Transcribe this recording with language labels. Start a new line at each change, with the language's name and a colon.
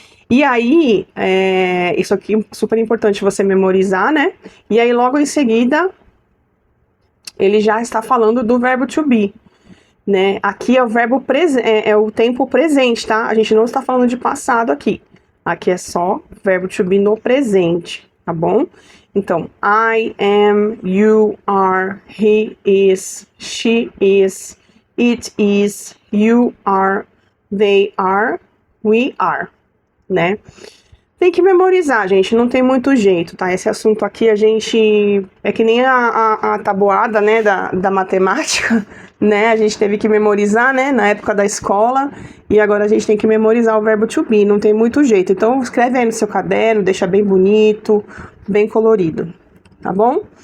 Portuguese: E aí, isso aqui é super importante você memorizar, né? E aí, logo em seguida, ele já está falando do verbo to be, né? Aqui é o verbo é o tempo presente, tá? A gente não está falando de passado aqui. Aqui é só verbo to be no presente, tá bom?
English: Então, I am, you are, he is, she is, it is, you are, they are, we are, né?
Portuguese: Tem que memorizar, gente, não tem muito jeito, tá? Esse assunto aqui a gente... É que nem a tabuada, né, da matemática, né? A gente teve que memorizar, né, na época da escola, e agora a gente tem que memorizar o verbo to be, não tem muito jeito. Então, escreve aí no seu caderno, deixa bem bonito, bem colorido, tá bom?